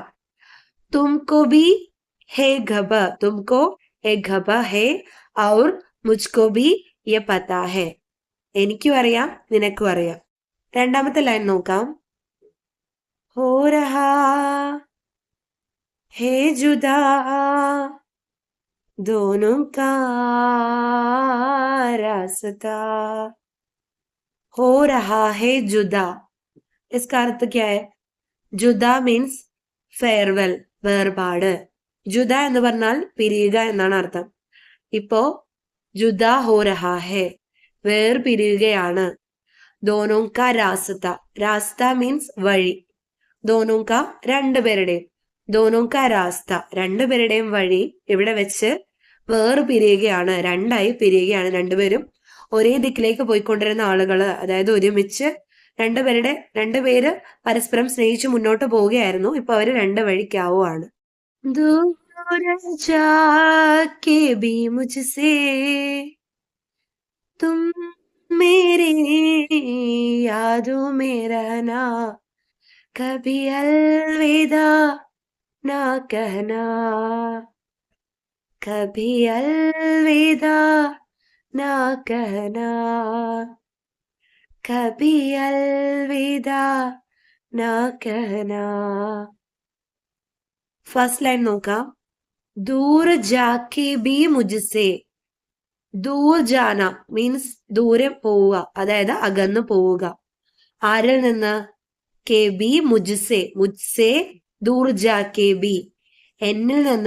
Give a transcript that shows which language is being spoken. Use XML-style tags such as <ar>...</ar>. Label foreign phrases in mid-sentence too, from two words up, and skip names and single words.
<hi>तुमको भी है ख़बर. तुमको है ख़बर है और मुझको भी ये पता है.</hi> <ml>എനിക്കും അറിയാം, നിനക്കും അറിയാം. രണ്ടാമത്തെ ലൈൻ നോക്കാം.</ml> <hi>हो रहा है जुदा दोनों का रास्ता हो रहा है जुदा. इसका अर्थ क्या है? जुदा मीन्स ഫെയർവെൽ, വേർപാട്.</hi> <ml>ജുദ എന്ന് പറഞ്ഞാൽ പിരിയുക എന്നാണ് അർത്ഥം. ഇപ്പോ</ml> <hi>जुदा हो रहा है,</hi> <ml>വേർപിരിയുകയാണ്.</ml> <hi>दोनों का रास्ता.</hi> <ml>രാസ്ത മീൻസ് വഴി.</ml> <hi>दोनों का</hi> <ml>രണ്ടുപേരുടെയും.</ml> <hi>दोनों का रास्ता</hi> <ml>രണ്ടുപേരുടെയും വഴി ഇവിടെ വെച്ച് വേർപിരിയുകയാണ്, രണ്ടായി പിരിയുകയാണ്. രണ്ടുപേരും ഒരേ ദിക്കിലേക്ക് പോയിക്കൊണ്ടിരുന്ന ആളുകള്, അതായത് ഒരുമിച്ച് രണ്ടുപേര് പരസ്പരം സ്നേഹിച്ച് മുന്നോട്ട് പോവുകയായിരുന്നു. ഇപ്പൊ അവര് രണ്ട് വഴിക്കാവുകയാണ്.</ml> <hi>दूर जाके भी मुझसे तुम मेरे यादों में रहना, कभी अलविदा ना कहना, कभी अलविदा ना कहना, कभी अलविदा ना कहना.</hi> <ml>ഫസ്റ്റ് ലൈൻ നോക്കാം.</ml> <hi>दूर जाके भी मुझसे. दूर जाना</hi> <ml>മീൻസ് ദൂരെ പോവുക, അതായത് അകന്നു പോവുക. ആരിൽ നിന്ന്?</ml> <hi>के भी मुझसे. मुझसे दूर जाके भी,</hi> <ml>എന്നിൽ നിന്ന്.</ml>